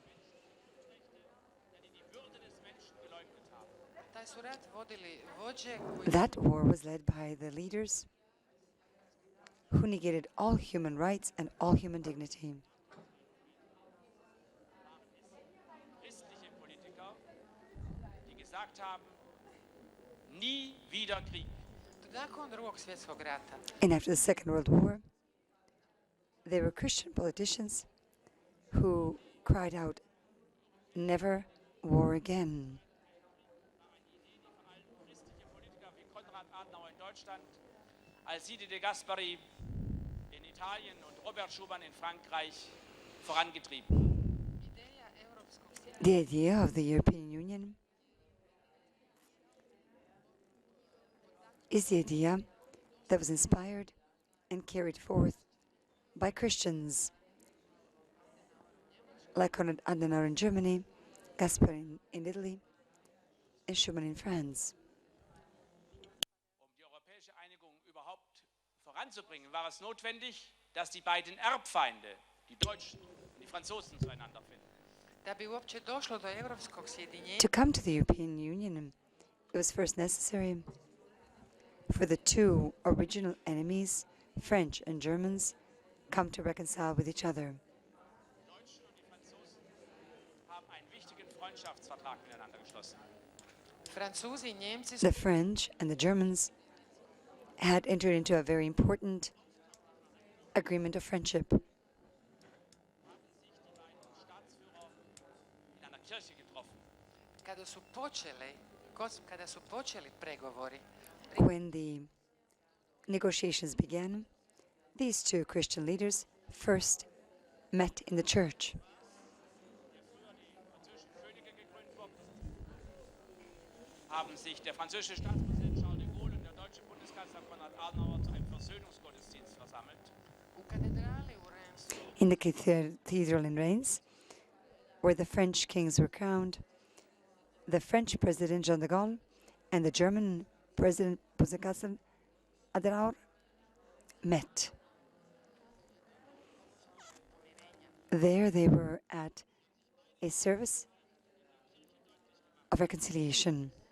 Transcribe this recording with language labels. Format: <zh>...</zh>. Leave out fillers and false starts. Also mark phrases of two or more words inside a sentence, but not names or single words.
<de>Die Würde des Menschen geleugnet haben.</de> <hr>taj su rat vodili vođe koji</hr> <en>That war was led by the leaders who negated all human rights and all human dignity.</en> <de>Christliche Politiker, die gesagt haben, nie wieder Krieg.</de> <hr>nakon drugog svjetskog rata</hr> <en>And after the Second World War, there were Christian politicians who cried out, "Never war again."</en> <de>Christliche Politiker wie Konrad Adenauer in Deutschland, Alcide de Gasperi in Italien und Robert Schuman in Frankreich vorangetrieben haben.</de> <hr>ideja europskog</hr> <en>The idea of the European Union is the idea that was inspired and carried forth by Christians like Konrad Adenauer in Germany, Gasperi in Italy, and Schuman in France.</en> <de>Um die europäische Einigung überhaupt voranzubringen, war es notwendig, dass die beiden Erbfeinde, die Deutschen und die Franzosen, zueinander finden.</de> <hr>da bi uopće došlo do europskog sjedinjenja</hr> <en>To come to the European Union, it was first necessary for the two original enemies, French and Germans, come to reconcile with each other.</en> <de>Die Deutschen und die Franzosen haben einen wichtigen Freundschaftsvertrag miteinander geschlossen.</de> <hr>Francuzi i Njemci su</hr> <en>The French and the Germans had entered into a very important agreement of friendship.</en> <de>Sich die beiden Staatsführer in einer Kirche getroffen.</de> <hr>kada su počeli pregovori</hr> <en>When the negotiations began, these two Christian leaders first met in the church.</en> <de>Früher die französischen Könige gekrönt wurden, haben sich der französische Staatspräsident Charles de Gaulle und der deutsche Bundeskanzler Konrad Adenauer zu einem Versöhnungsgottesdienst versammelt.</de> <hr>U katedrali u Rensu</hr> <en>In the cathedral in Reims, where the French kings were crowned, the French President Jean de Gaulle and the German President Bundeskanzler Adenauer met. There they were at a service of reconciliation.</en>